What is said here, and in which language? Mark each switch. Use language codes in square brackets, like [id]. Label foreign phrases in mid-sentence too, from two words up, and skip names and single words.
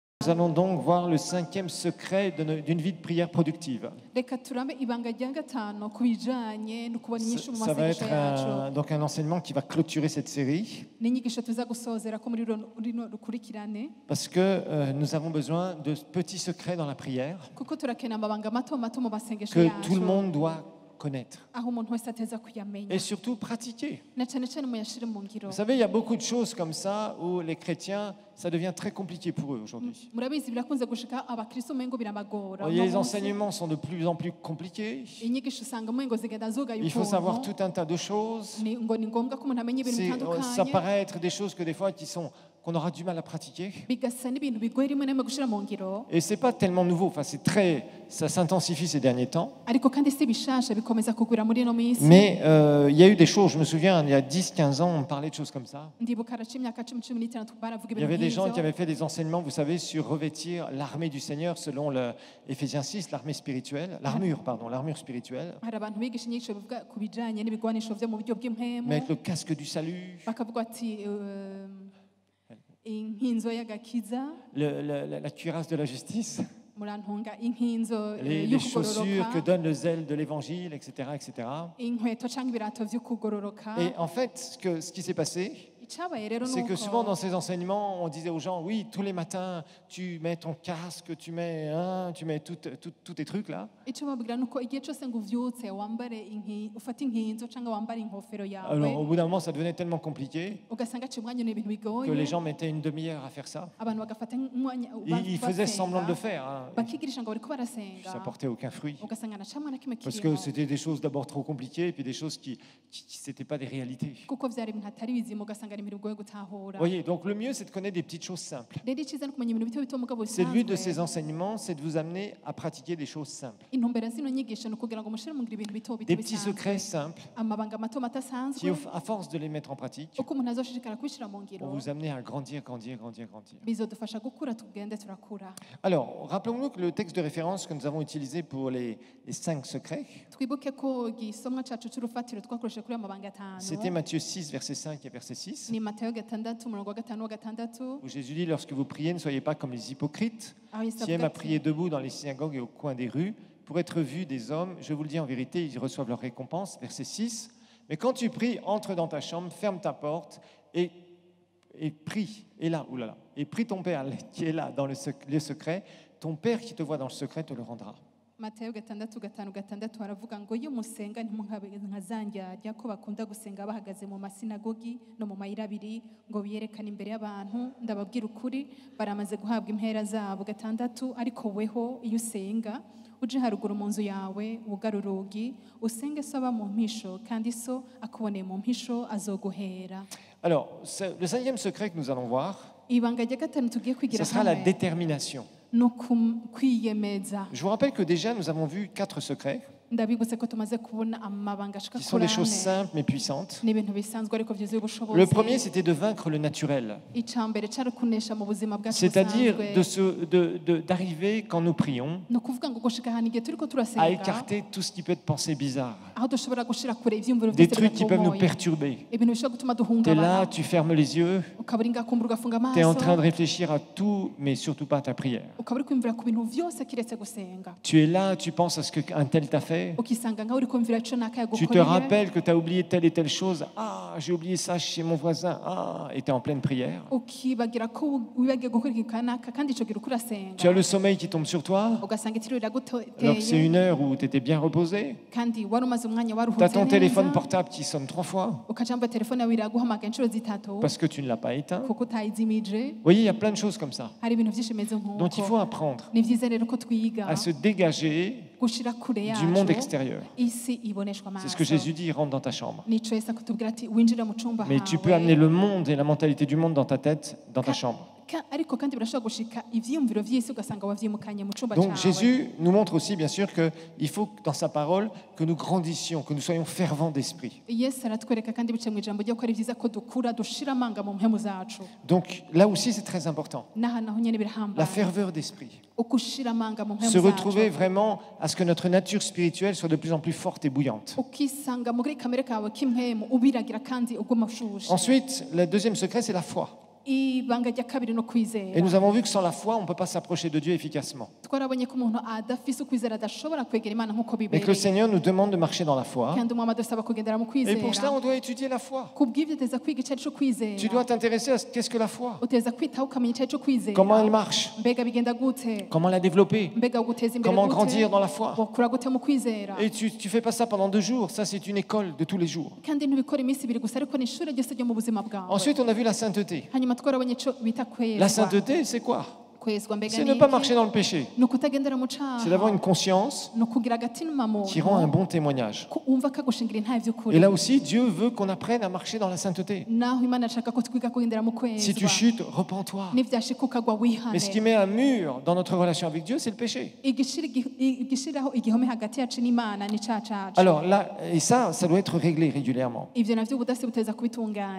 [fr] allons donc voir le 5e secret d'une vie de prière productive. [rn] reka turambe ibanga rya gatanu ku bijanye no kubona inyishu mu [fr] Ça va [rn] masengesho [fr] être [rn] yacu [fr] donc un enseignement qui va clôturer cette série [rn] n'inyigisho tuza gusozera ko muri rino rukurikirane [fr] parce que nous avons besoin de petits secrets dans la prière [rn] kuko turakena amabanga mato mato mu masengesho [fr] que tout le [rn] yacu [fr] monde doit connaître [rn] aho umuntu wese ateza kuyamenya [fr] et surtout pratiquer. [rn] na cyane cyane muyashire mu ngiro [fr] Vous savez, il y a beaucoup de choses comme ça où les chrétiens, ça devient très compliqué pour eux aujourd'hui. [rn] murabizi birakunze gushika abakristo mengo birabagora [fr] Les enseignements sont de plus en plus compliqués. [rn] inyigisho usanga mengo zigenda zuga [fr] Il faut savoir tout un tas de choses. [rn] ni ngombwa ko umuntu amenya ibintu [fr] Ça [rn] bitandukanye [fr] paraît être des choses que des fois qu'on aura du mal à pratiquer. [rn] bigasa n'ibintu bigoye rimwe na rimwe gushira mu ngiro [fr] Et c'est pas tellement nouveau. Enfin, ça s'intensifie ces derniers temps. [rn] ariko kandi si bishasha bikomeza kugwira muri no minsi [fr] Mais il y a eu des choses. Je me souviens, il y a 10-15 ans, on parlait de choses comme ça. [rn] ndibuka araca imyaka 10-15 baravuga [fr] Il y avait [rn] ibintu [fr] des gens qui [rn] nk'ivyo [fr] avaient fait des enseignements, vous savez, sur revêtir l'armée du Seigneur selon Éphésiens 6, l'armure spirituelle. [rn] hari abantu bigisha inyigisho bivuga ku bijanye n'ibigwanisho vyo mu buryo bw'impemu [fr] Mettre le casque du salut, [rn] bakavuga ati inkinzo y'agakiza [fr] la cuirasse de la justice, [rn] murantunga inkinzo [fr] les chaussures que [rn] y'ukugororoka [fr] donne le zèle de l'évangile, etc., etc. [rn] inkweto canke ibirato vy'ukugororoka [fr] Et en fait, ce qui s'est passé, [rn] icabaye rero [fr] c'est que souvent dans [rn] nuko [fr] ces enseignements, on disait aux gens, oui, tous les matins, tu mets ton casque, tu mets tous tes trucs là. [rn] ico babwira nuko igihe cose ngo uvyutse wambare ufate inkinzo canke wambare inkofero [fr] Alors [rn] yawe [fr] au bout d'un moment, ça devenait tellement compliqué [rn] ugasanga aciye umwanya n'ibintu [fr] que les [rn] bigoye [fr] gens mettaient une demi-heure à faire ça. [rn] abantu bagafata umwanya [fr] Ils faisaient semblant de le faire. Hein. [rn] bakigirisha ngo bariko [fr] Ça [rn] barasenga [fr] portait aucun fruit. [rn] ugasanga na camwe na kimwe [fr] Parce que [rn] kirimo [fr] c'était des choses d'abord trop compliquées et puis des choses qui n'étaient pas des réalités. [rn] kuko vyari ibintu atari bizima ugasanga ari ibintu bigoye gutahura [fr] Vous voyez, donc le mieux, c'est de connaître des petites choses simples. [rn] rero iciza no kumenya ibintu bito bito mugabo [fr] C'est le but de ces [rn] bisanzwe [fr] enseignements, c'est de vous amener à pratiquer des choses simples. [rn] intumbero zino nyigisho ni ukugira ngo mushire mu ngiro ibintu bito bito [fr] Des petits [rn] bisanzwe [fr] secrets simples [rn] amabanga mato mato [fr] qui, [rn] asanzwe [fr] à force de les mettre en pratique, [rn] uko umuntu azoshishikara kubishira mu ngiro [fr] vont vous amener à grandir, grandir, grandir, grandir. [rn] bizodufasha gukura tugende turakura [fr] Alors, rappelons-nous que le texte de référence que nous avons utilisé pour les 5 secrets, [rn] twibuke ko igisomwa cacu c'urufatiro twakoresheje kuri amabanga [fr] c'était [rn] atanu [fr] Matthieu 6, verset 5 et verset 6, [rn] ni matayo 6 umurongo wa 5 wa 6 [fr] où Jésus dit, lorsque vous priez, ne soyez pas comme les hypocrites, [rn] aho yesu [fr] qui aiment [rn] avuga [fr] à prier [rn] ati [fr] debout dans les synagogues et au coin des rues, pour être vus des hommes. Je vous le dis en vérité, ils reçoivent leur récompense. Verset 6. Mais quand tu pries, entre dans ta chambre, ferme ta porte et prie. Et là, oulala, et prie ton Père qui est là dans le secret. Ton Père qui te voit dans le secret te le rendra. [rn] matayo 6:5 haravuga ngo iyo musenga ntimunkabe nka zandyarya ko bakunda gusenga bahagaze mu masinagogi no mu mayira abiri ngo biyerekane imbere y'abantu ndababwira ukuri baramaze guhabwa impera zabo 6 ariko weho iyo usenga uje haruguru mu nzu yawe wugara urugi usenge so aba mu mpisho kandi so akuboneye mu mpisho azoguhera. [fr] Alors, le 5e secret que nous allons voir, [rn] ibanga rya gatanu tugiye [fr] ce [rn] kwigira [fr] sera la [rn] hamwe [fr] détermination. [rn] no kwiyemeza. [fr] Je vous rappelle que déjà, nous avons vu 4 secrets [rn] ndabibutse ko tumaze kubona amabanga ashika [fr] qui sont des [rn] kuri [fr] choses [rn] ane [fr] simples mais puissantes. [rn] n'ibintu bisanzwe ariko byuzuye ubushobozi. [fr] Le premier, c'était de vaincre le naturel. [rn] icambere cari kunesha mu buzima bwacu [fr] C'est-à-dire [rn] busanzwe [fr] d'arriver, quand nous prions, [rn] ni ukuvuga ngo gushika ahantu igihe turiko [fr] à [rn] turasenga [fr] écarter tout ce qui peut être pensée bizarre, [rn] aho dushobora gushira kure ivyiyumviro [fr] des [rn] vyose [fr] trucs qui peuvent nous [rn] bidatomoye [fr] perturber. [rn] ibintu bishobora gutuma [fr] Tu es [rn] duhungabana [fr] là, tu fermes les yeux, [rn] ukaba uri ngakumbura ugafunga [fr] tu es en train de [rn] amaso [fr] réfléchir à tout, mais surtout pas à ta prière. [rn] ukaba uri kwiyumvira ku bintu vyose kiretse gusenga [fr] Tu es là, tu penses à ce qu'un tel t'a fait, [rn] ukisanga nkaho uri kumvira ico naka [fr] tu te [rn] yagukoreye [fr] rappelles que tu as oublié telle et telle chose, ah, j'ai oublié ça chez mon voisin, ah, et tu es en pleine prière. [rn] ukibagira ko wibagiye gukora ikintu kanaka kandi ico gihe uriko urasenga [fr] Tu as le sommeil qui tombe sur toi, [rn] ugasanga itiro [fr] alors que c'est [rn] riraguteye [fr] une heure où tu étais bien reposé. [rn] kandi wari umaze umwanya [fr] Tu as [rn] waruhutse [fr] ton téléphone [rn] neza [fr] portable qui sonne 3 fois [rn] ukaja mba telefone yawe iraguhamagara inshuro zitatu [fr] parce que tu ne l'as pas éteint. [rn] kuko utayizimije. [fr] Vous voyez, il y a plein de choses comme ça. [rn] hari ibintu byinshi bimeze [fr] Donc il faut [rn] nk'uko [fr] apprendre [rn] ni byiza rero ko twiga [fr] à se dégager [rn] gushira kure [fr] du monde [rn] yacu [fr] extérieur. [rn] isi iboneshwa [fr] C'est ce que [rn] amaso [fr] Jésus dit, rentre dans ta chambre. [rn] nico yesu akatubwira ati winjira mu cumba [fr] Mais tu peux amener le monde et la mentalité du monde dans ta tête, dans ta chambre. [rn] ariko kandi birashobora gushika ivyiyumviro vy'isi ugasanga wavyimukanye mu cumba [fr] Donc [rn] cawe. [fr] Jésus nous montre aussi bien sûr qu'il faut dans sa parole que nous grandissions, que nous soyons fervents d'esprit. [rn] yesu aratwereka kandi bice mu ijambo ryo ko ari vyiza ko dukura dushira amanga mu mpemu zacu [fr] Donc là aussi c'est très important. [rn] n'aha naho nyene [fr] La [rn] birahambaye [fr] ferveur d'esprit. [rn] ukushira amanga mu mpemu [fr] Se retrouver [rn] zacu [fr] vraiment à ce que notre nature spirituelle soit de plus en plus forte et bouillante. [rn] ukisanga muri kamere kawe k'impemu ubiragira kandi uguma ushushe. [fr] Ensuite, le deuxième secret, c'est la foi. [rn] ibanga rya kabiri no kwizera. [fr] Et nous avons vu que sans la foi, on ne peut pas s'approcher de Dieu efficacement. [rn] Twarabonye ko umuntu adafise ukwizera adashobora kwegera Imana nk'uko [fr] Mais que le [rn] bibereye. [fr] Seigneur nous demande de marcher dans la foi. [rn] Kandi umwami adusaba kugendera mu [fr] Et pour cela, [rn] kwizera. [fr] on doit étudier la foi. [rn] Kubw'ivyo uteza kwiga icari co [fr] Tu [rn] kwizera. [fr] dois t'intéresser à qu'est-ce que la foi. [rn] Uteza kwitaho ukamenya icari co kwizera. [fr] Comment elle marche. [rn] Mbega bigenda gute? [fr] Comment la développer. [rn] Mbega uguteza imbere [fr] Comment [rn] gute? [fr] grandir dans la foi. [rn] Ukura gute mu kwizera? [fr] Et tu ne fais pas ça pendant 2 jours. Ça, c'est une école de tous les jours. [rn] Kandi ntibikora iminsi ibiri gusa ariko ni ishure ryose ryo mu buzima bwawe. [fr] Ensuite, on a vu la sainteté. [rn] Hanyuma twarabonye ico bita [fr] La [rn] kwezwa. [fr] sainteté, c'est quoi? [rn] Kwezwa mbega [fr] C'est [rn] ni [fr] ne pas [rn] iki? [fr] marcher dans le péché. [rn] Ni ukutagendera mu caha. [fr] C'est d'avoir une conscience [rn] Ni ukugira agatima muntu. [fr] qui rend un bon témoignage. [rn] ko wumva kagushingira intahe vy'ukuri. [fr] Et là aussi, Dieu veut qu'on apprenne à marcher dans la sainteté. [rn] Naho Imana ashaka ko twiga kugendera mu [fr] Si tu [rn] kwezwa. [fr] chutes, repens-toi. [rn] Nivyashika ukagwa [fr] Mais ce qui [rn] wihane. [fr] met un mur dans notre relation avec Dieu, c'est le péché. [rn] igishiraho igihome hagati yacu n'Imana ni ca cacu. [fr] Alors là, et ça doit être réglé régulièrement. [rn] Ivyo navyo ubudasi buteza kubitunganya.